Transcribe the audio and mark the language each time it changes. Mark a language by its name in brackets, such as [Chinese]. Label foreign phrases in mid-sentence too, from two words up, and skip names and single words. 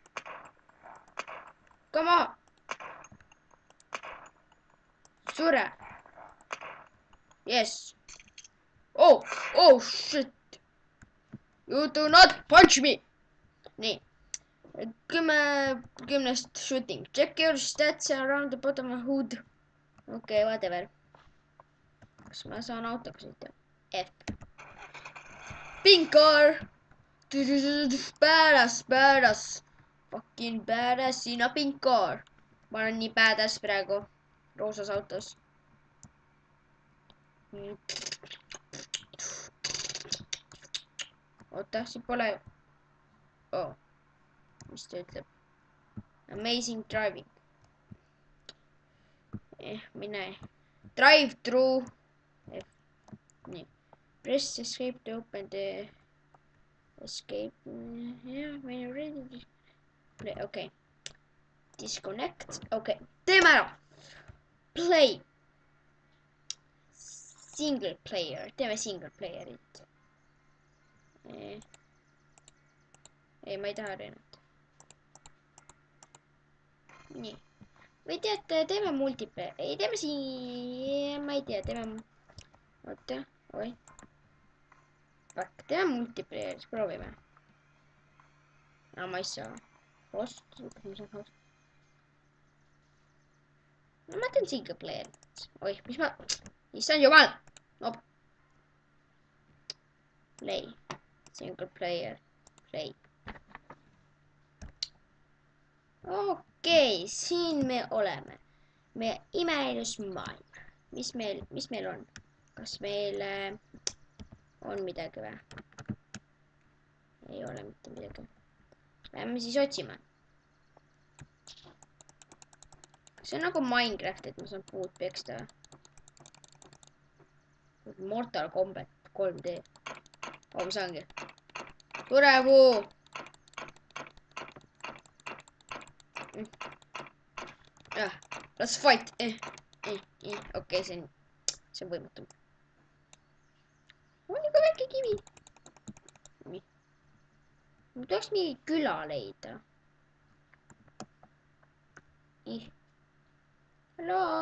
[English] Come on. Sura. Yes. Oh shit. You do not punch me. Nii. 10 shooting. Check your stats around the bottom of hood. Okay, whatever. [Estonian] Kas ma saan autoga sõita? [English] F. Pink car. Badass. Fucking badass in a pink car. [Estonian] Ma olen nii badass praegu. Roosas autos. Oota, siin pole. Oh. Mis ta ütleb? [English] Amazing driving. Mine. Drive through. [Estonian] Nii. [English] Press escape to open the escape. Yeah, when you're ready. Play. Okay. Disconnect. [Estonian] Okay. Teeme ära. [English] Play. Single player. [Estonian] Teeme [English] single playerit. [Estonian] Ei, ma ei taha arenat. Nii. Või teate, teeme multiplayer. Ei, teeme siin... Ma ei tea, teeme... Oota, oi. Fuck, teeme multiplayer, siis proovime. Ma ei saa. Host, ma saan host. No ma teen [English] single playerit. [Estonian] Oih, mis ma... Issand jumal! [English] Op. Play. Single player. Play. [Estonian] Okei, siin me oleme. Meie imeilus maailm. Mis meil on? Kas meil on midagi või? Ei ole mitte midagi. Lähme siis otsima. See on nagu Minecraft, et ma saan puud peksta. Mortal Kombat 3D. Oh, ma saangi. Tore puu! [English] Let's fight. [Estonian] Okei, see on võimatu. On ikka väike kivi. Ma tahaks mingi küla leida. Halloo?